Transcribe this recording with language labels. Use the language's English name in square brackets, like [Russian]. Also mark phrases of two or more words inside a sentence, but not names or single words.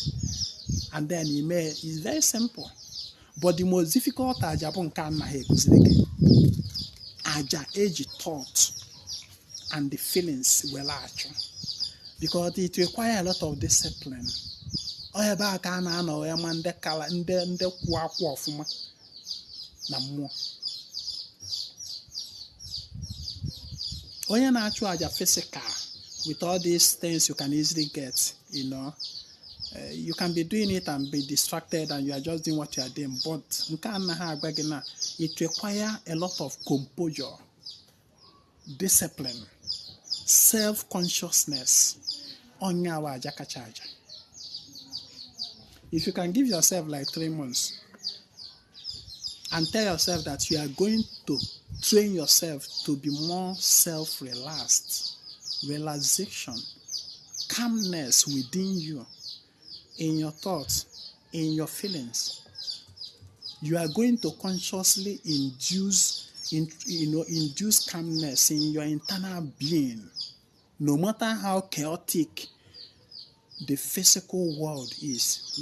[English] And then it's very simple. But the most difficult Aja Aja thought and the feelings will actually, because it requires a lot of discipline. [Igbo] Ọ ebe a ka a na-anọ ya ma ndị kala ndị kwụ akwụ ọfụma na mmụọ. Onye na-achụ aja [English] physical with all these things you can easily get, you can be doing it and be distracted and you are just doing what you are doing, but [Igbo] nke anaghị agba gị na [English] it require a lot of composure, discipline, self-consciousness. [Igbo] Onye awa aja kacha aja. [English] If you can give yourself like 3 months and tell yourself that you are going to train yourself to be more self-relaxed, relaxation, calmness within you, in your thoughts, in your feelings, you are going to consciously induce calmness in your internal being, no matter how chaotic the physical world is.